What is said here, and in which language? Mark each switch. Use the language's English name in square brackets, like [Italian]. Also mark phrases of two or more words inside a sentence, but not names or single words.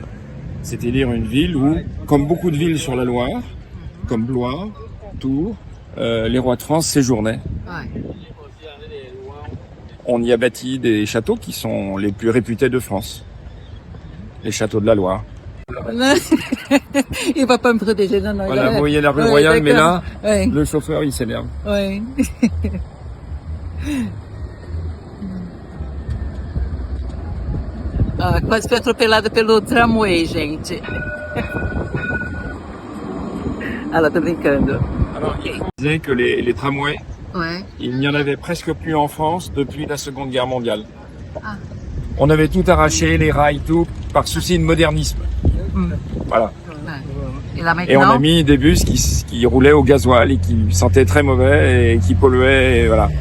[French] C'est-à-dire une ville où, comme beaucoup de villes sur la Loire, comme Blois, Tours, les rois de France séjournaient. Ouais. On y a bâti des châteaux qui sont les plus réputés de France. Les châteaux de la Loire. Il va pas me protéger, non, non. Voilà, vous voyez la rue Royale, mais là, ouais. le chauffeur, il s'énerve. Oui. [Portuguese] Quase foi atropelada pelo tramway, gente. Ela tá brincando. [French] Alors, il disait que les tramways, Ouais. il n'y en avait presque plus en France depuis la Seconde Guerre mondiale. Ah. On avait tout arraché, les rails, tout, par souci de modernisme. Voilà. Et là Et on a maintenant, mis des bus qui roulaient au gasoil et qui sentaient très mauvais et qui polluaient, et voilà.